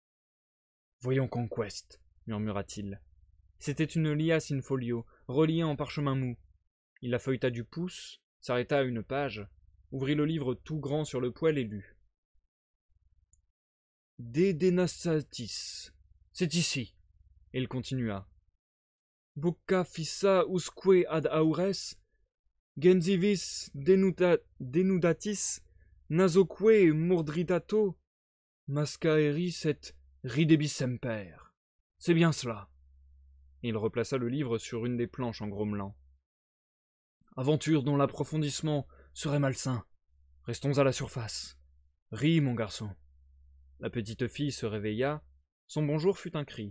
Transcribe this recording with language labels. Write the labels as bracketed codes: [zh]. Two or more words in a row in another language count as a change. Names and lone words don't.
[fr] Voyons Conquest, murmura-t-il. C'était une liasse [la] in folio, [fr] reliée en parchemin mou. Il la feuilleta du pouce, s'arrêta à une page, ouvrit le livre tout grand sur le poêle et lut. [la] De Denasatis. [fr] C'est ici. Et il continua. [la] Bucca fissa usque ad aures, gensivis denudatis, nasoque murdritato, mascaeris et ridebis semper. [fr] C'est bien cela. Et il replaça le livre sur une des planches en grommelant. Aventure dont l'approfondissement serait malsain. Restons à la surface. Ris, mon garçon. La petite fille se réveilla. Son bonjour fut un cri.